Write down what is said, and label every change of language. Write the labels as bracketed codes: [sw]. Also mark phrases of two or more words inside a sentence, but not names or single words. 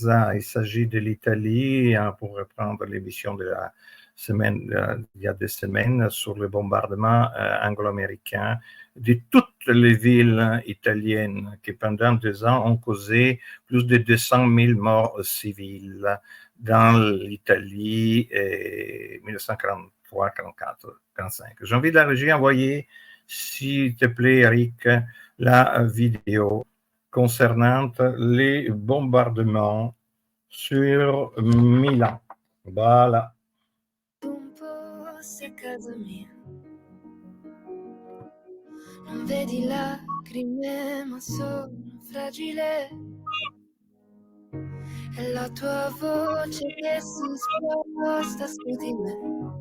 [fr] Il s'agit de l'Italie, hein, pour reprendre l'émission de la semaine, il y a des semaines, sur le bombardement anglo-américain de toutes les villes italiennes qui, pendant 2 ans, ont causé plus de 200 000 morts civils dans l'Italie 1943, 44, 45. J'ai envie de la régie envoyer, s'il te plaît, Eric, la vidéo concernant les bombardements sur Milan. Voilà. [it] Un po' se casa mia. Non vedi lacrime, ma sono fragile. È la tua voce che si sposta su di me.